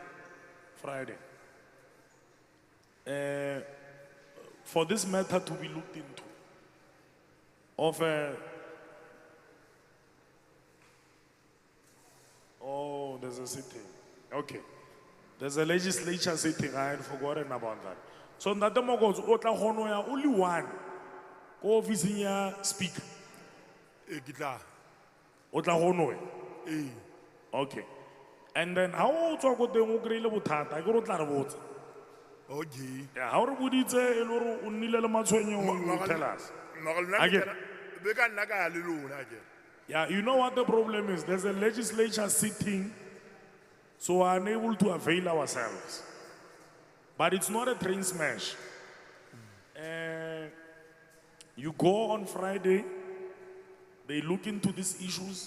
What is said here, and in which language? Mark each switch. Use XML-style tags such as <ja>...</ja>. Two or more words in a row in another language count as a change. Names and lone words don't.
<en>For this matter to be looked into, there's a sitting. Okay. There's a legislature sitting. I had forgotten about that.</en> <st>So Ntate Mokonzo, o tla kgona ho ya</st> <en>only one</en> <st>ko officing ya speaker. O tla kgona ho ya?</st> <en>Okay. And then how</en> <st>o tswa ko teng o kry-ile bothata ke re o tla re botsa.</st> <en>Okay. Yeah, how</en> <st>re boditse e le hore o nnile le matshwenyeho,</st> <en>you tell us. Yeah, you know what the problem is? There's a legislature sitting, so we're unable to avail ourselves. But it's not a train smash. You go on Friday, they look into these issues.</en>